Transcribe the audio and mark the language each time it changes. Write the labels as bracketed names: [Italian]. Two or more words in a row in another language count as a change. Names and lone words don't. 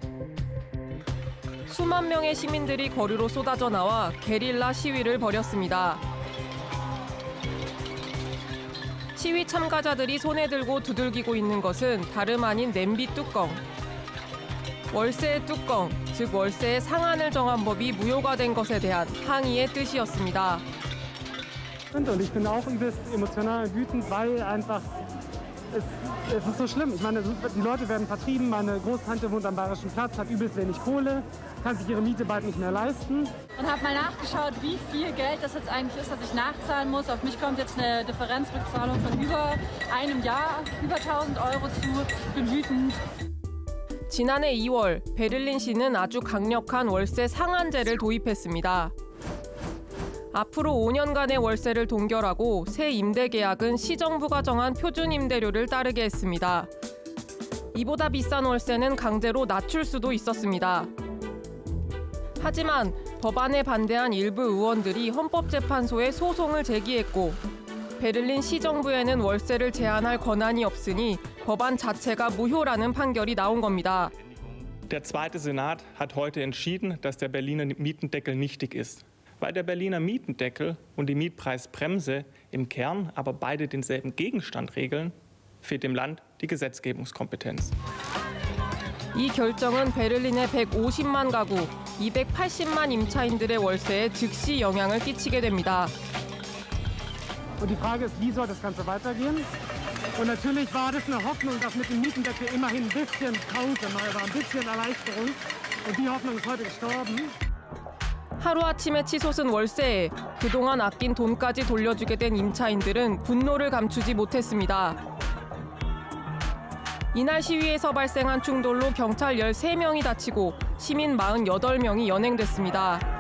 [Korean] 수만 명의 시민들이 거리로 쏟아져 나와 게릴라 시위를 벌였습니다. 시위 참가자들이 손에 들고 두들기고 있는 것은 다름 아닌 냄비 뚜껑. 월세의 뚜껑, 즉 월세의 상한을 정한 법이 무효가 된 것에 대한 항의의 뜻이었습니다. [German] Und ich bin auch übelst emotional wütend, weil einfach es ist so schlimm. Ich meine, die Leute werden vertrieben. Meine Großtante wohnt am Bayerischen Platz, hat übelst wenig Kohle, kann sich ihre Miete bald nicht mehr leisten. Und habe mal nachgeschaut, wie viel Geld das jetzt eigentlich ist, was ich nachzahlen muss. Auf mich kommt jetzt eine Differenzrückzahlung von über einem Jahr, über 1.000 Euro zu. Ich bin wütend. [Korean] 지난해 2월 베를린시는 아주 강력한 월세 상한제를 도입했습니다. 앞으로 5년간의 월세를 동결하고 새 임대 계약은 시정부가 정한 표준 임대료를 따르게 했습니다. 이보다 비싼 월세는 강제로 낮출 수도 있었습니다. 하지만 법안에 반대한 일부 의원들이 헌법재판소에 소송을 제기했고 베를린 시정부에는 월세를 제한할 권한이 없으니 법안 자체가 무효라는 판결이 나온 겁니다. [German] Der zweite Senat hat heute entschieden, dass der Berliner Mietendeckel nichtig ist. Weil der Berliner Mietendeckel und die Mietpreisbremse im Kern aber beide denselben Gegenstand regeln, fehlt dem Land die Gesetzgebungskompetenz. [Korean] 이 결정은 베를린의 150만 가구, 280만 임차인들의 월세에 즉시 영향을 끼치게 됩니다. [German] Und die Frage ist, wie soll das Ganze weitergehen? Und natürlich war das eine Hoffnung, dass mit dem Mietendeckel immerhin ein bisschen Pause mal war, ein bisschen Erleichterung. Und die Hoffnung ist heute gestorben. [Korean] 하루아침에 치솟은 월세에 그동안 아낀 돈까지 돌려주게 된 임차인들은 분노를 감추지 못했습니다. 이날 시위에서 발생한 충돌로 경찰 13명이 다치고 시민 48명이 연행됐습니다.